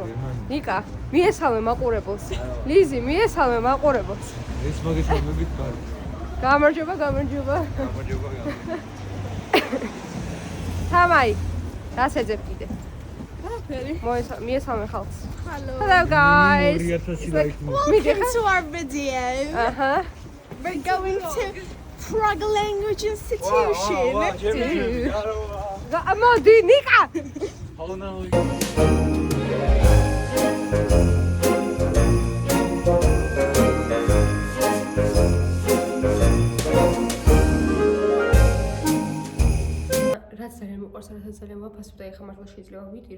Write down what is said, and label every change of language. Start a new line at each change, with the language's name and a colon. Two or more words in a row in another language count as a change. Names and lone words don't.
Georgian: ნიკა, მიესალმე მაყურებელს. ლიზი, მიესალმე მაყურებელს. ეს მაგეშობებით კარგი. გამარჯობა. თამაი, რას ეძებ კიდე?
English: Welcome
Georgian: მიესალმე ხალხს.
English: Hello guys. Welcome to our video. We're going to Prague Language Institution.
Georgian: მოდი, ნიკა. ძალიან მოყვარს, რასაც ძალიან ვაფასებ და ეხლა მართლა შეიძლება ვიტირო.